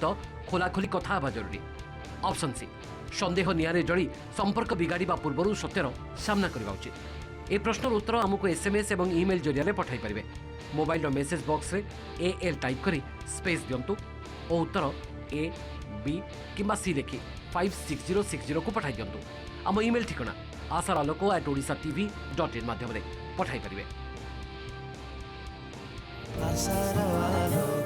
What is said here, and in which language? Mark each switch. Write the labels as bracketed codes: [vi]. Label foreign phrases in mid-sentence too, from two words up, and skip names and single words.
[or] ଖୋଲାଖୋଲି କଥା ହେବା ଜରୁରୀ ଅପସନ୍ ସି ସନ୍ଦେହ ନିଆଁରେ ଜଳି ସମ୍ପର୍କ ବିଗାଡ଼ିବା ପୂର୍ବରୁ ସତ୍ୟର ସାମ୍ନା କରିବା ଉଚିତ ଏ ପ୍ରଶ୍ନର ଉତ୍ତର ଆମକୁ SMS ଏବଂ ଇମେଲ୍ ଜରିଆରେ ପଠାଇ ପାରିବେ ମୋବାଇଲର [en] message boxରେ [or] AL ଟାଇପ୍ କରି ସ୍ପେସ୍ ଦିଅନ୍ତୁ ଓ ଉତ୍ତର A B କିମ୍ବା C ଲେଖି 56060କୁ ପଠାଇ ଦିଅନ୍ତୁ ଆମ ଇମେଲ୍ ଠିକଣା asaraloko@odisatv.in ମାଧ୍ୟମରେ ପଠାଇ ପାରିବେ ଆଶାର ଆଲୋକ